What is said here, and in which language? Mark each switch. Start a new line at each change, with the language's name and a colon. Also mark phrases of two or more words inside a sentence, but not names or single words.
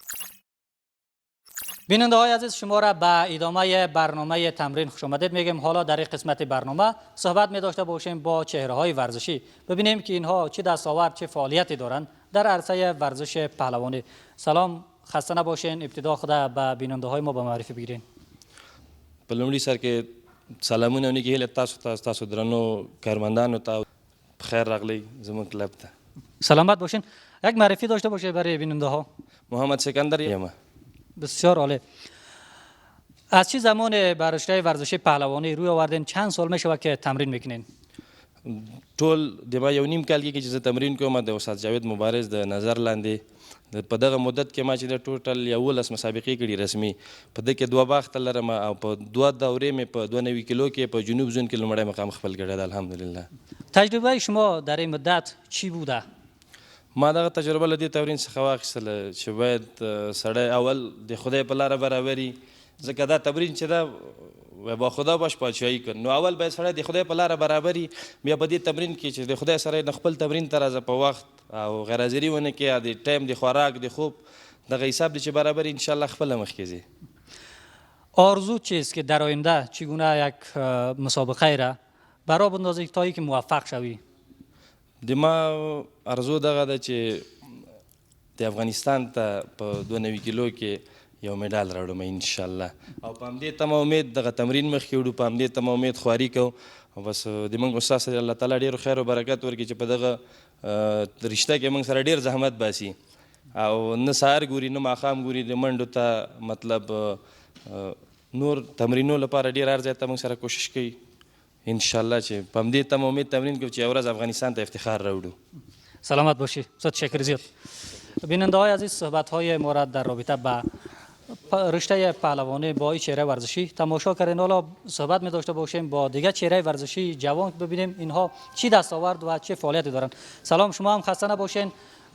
Persian: بیننده های عزیز، شما را به ادامه برنامه تمرین خوش آمدید میگیم. حالا در این قسمت برنامه صحبت می داشته باشیم با چهره های ورزشی، ببینیم که اینها چه دستاورد، چه فعالیتی دارند در عرصه ورزش پهلوانی. سلام، خسته نباشین. ابتدا خدا به بیننده های ما به معرفی بگیرین.
Pashto: په لومړي سر کې سلامونه او نیکې هیلې تاسو درنو کارمندانو ته خیر راغلی زموږ کلب ته.
Persian: سلامت باشین. یک معرفی داشته باشه برای بیننده ها.
Pashto: محمد سکندر یم.
Persian: بسیار عالی. از چه زمان بر رشته ورزشی پهلوانی روی آوردین؟ چند سال میشه که تمرین میکنین؟
Pashto: ټول د ما یو نیم کال کې چې زه تمرین کوم د استاد جاوید مبارز د نظر لاندې په دغه مدت کې ما چې د ټوټل 11 مسابقې کړي رسمي. په دې کې 2 باخته لرم او په 2 دورې مې په 92 کیلو کې په جنوب زون کې لومړی مقام خپل کړی دی الحمدلله.
Persian: تجربه شما در این مدت چی بوده؟
Pashto: ما دغه تجربه له دې تمرین څخه واخیستله چې باید سړی اول د خدای په لاره برابري، ځکه دا تمرین چې دا
Persian: با خدا باش پادشاهي
Pashto: کړ، نو اول باید سړی د خدای په لاره برابري، بیا په دې تمرین کې چې د خدای سره د خپل تمرین ته راځه په وخت او غیر حاضري ونه کې، د ټایم د خوراک د خوب دغه حساب دی چې برابر انشاءالله خپله مخکې ځي.
Persian: آرزو چیست که در آینده چگونه یک مسابقه را برای بندازی تا که موفق شوی؟
Pashto: د ما ارزو دغه ده چې د افغانستان ته په 92 کیلو کې یو میډال راوړم انشاءالله، او په همدې تمه امید دغه تمرین مخکې وړو، په همدې تمه امید خواري کوو او بس د موږ استاد سره الله تعالی ډېر خیر او برکت ورکړي چې په دغه رشته کې موږ سره ډېر زحمت باسي او نه سهار ګوري نه ماښام ګوري، د منډو ته مطلب نور تمرینو لپاره ډېر هر ځای ته موږ سره کوشش کوي انشاءالله چې په همدې تمه امید تمرین کوو چې یو ورځ افغانستان ته افتخار راوړو.
Persian: سلامت باشی. تشکر زیاد. بیننده های عزیز، صحبت های ما را در رابطه با رشته پهلوانی با این چهره ورزشی تماشا کردین. حالا صحبت می داشته باشیم با دیگر چهره ورزشی جوان، ببینیم اینها چی دستاورد و چه فعالیتی دارن. سلام، شما هم خسته نباشین.